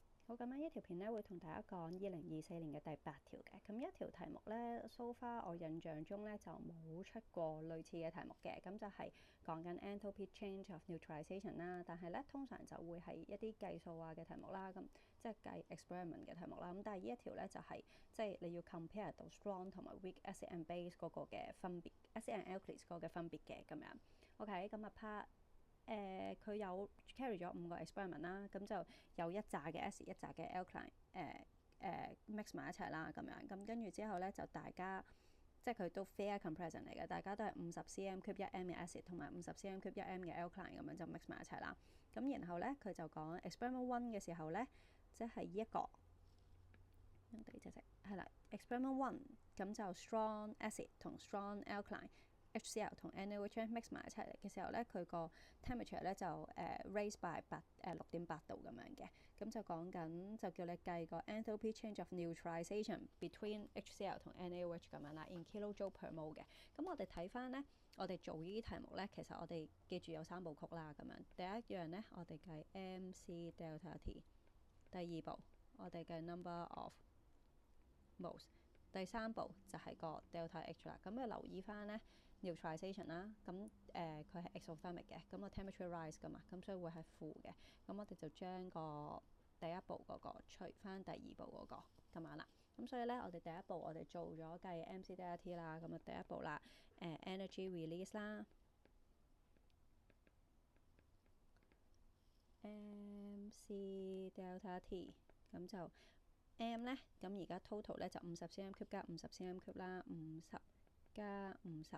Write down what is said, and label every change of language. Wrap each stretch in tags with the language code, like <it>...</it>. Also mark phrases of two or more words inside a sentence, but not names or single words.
<yue>好咁樣，呢條片咧會同大家講2024年嘅第8條嘅。咁一條題目咧 ，</yue> <en>so far</en> <yue>我印象中咧就冇出過類似嘅題目嘅。咁就係講緊</yue> <en>enthalpy change of neutralization</en> <yue>啦。但係咧通常就會係一啲計數啊嘅題目啦，咁即係計 experiment 嘅題目啦。咁但係呢一條咧就係即係你要 compare 到 strong 同埋</yue> <en>weak acid and base</en> <yue>嗰個嘅分別 ，</yue> <en>acid and alkalis</en> <yue>嗰個嘅分別嘅咁樣。OK，咁啊 part。佢有 carry 咗5個 experiment 啦，咁就有一紮嘅 acid，一紮嘅 alkaline，mix 埋一齊啦，咁樣咁跟住之後咧就大家即係佢都</yue> <en>fair comparison</en> <yue>嚟嘅，大家都係50</yue> <en>cm cube</en> <yue>1m 嘅 acid 同埋50</yue> <en>cm cube</en> <yue>1m 嘅 alkaline 咁樣就 mix 埋一齊啦。咁然後咧佢就講 experiment 1嘅時候咧，即係呢一個用第二隻係啦 experiment 1咁就</yue> <en>strong acid</en> <yue>同</yue> <en>strong alkaline。</en> <yue>HCl 同 NaOH mix 埋一齊嘅時候咧，佢個 temperature 咧就</yue> <en>raise by</en> <yue>6.8 度咁樣嘅，咁就講緊就叫你計個</yue> <en>enthalpy change of neutralization between HCl</en> <yue>同 NaOH 咁樣啦 ，</yue> <en>in kilojoule per mole</en> <yue>嘅。咁我哋睇翻咧，我哋做呢啲題目咧，其實我哋記住有3部曲啦，咁樣第一樣咧，我哋計</yue> <en>MC delta T，</en> <yue>第二步我哋計</yue> <en>number of moles，</en> <yue>第3步就係個</yue> <en>delta H</en> <yue>啦。咁你留意翻咧。neutralization 啦，咁佢係 exothermic 嘅，咁個</yue> <en>temperature rise</en> <yue>噶嘛，咁所以會係負嘅。咁我哋就將個第一步嗰個除翻第二步嗰個咁樣啦。咁所以咧，我哋第一步我哋做咗計 MC delta T 啦，咁啊第一步啦，</yue> <en>energy release</en> <yue>啦 ，</yue> <en>MC delta T，</en> <yue>咁就 M 咧，咁而家 total 咧就50</yue> <en>cm cube</en> <yue>加50</yue> <en>cm cube</en> <yue>啦，50加50。</yue>